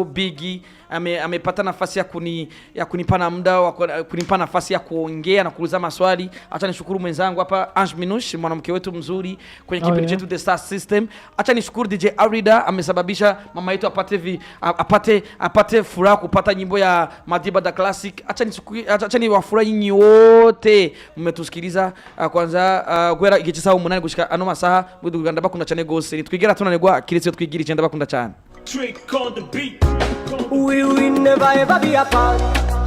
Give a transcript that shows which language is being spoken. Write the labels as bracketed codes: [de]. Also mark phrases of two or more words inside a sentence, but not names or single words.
[sw] Bigi amepata nafasi ya kunipa muda wa kunipa nafasi ya kuongea na kuuliza maswali acha nishukuru mwenzangu hapa Ange Minush mwanamke wetu mzuri kwenye kipindi chetu The Star System acha nishukuru DJ Arida amesababisha mama yetu apate furaha kupata nyimbo ya Madiba da Classic acha ni wafurahi nyinyi wote mmetusikiliza kwanza [rn] gwera igice sawa umunani gushika ano masaha bwo Uganda bakunda cyane gose nitwigera tunanirwa kiretse twigirije ndabakunda cyane [en] We will never ever be apart.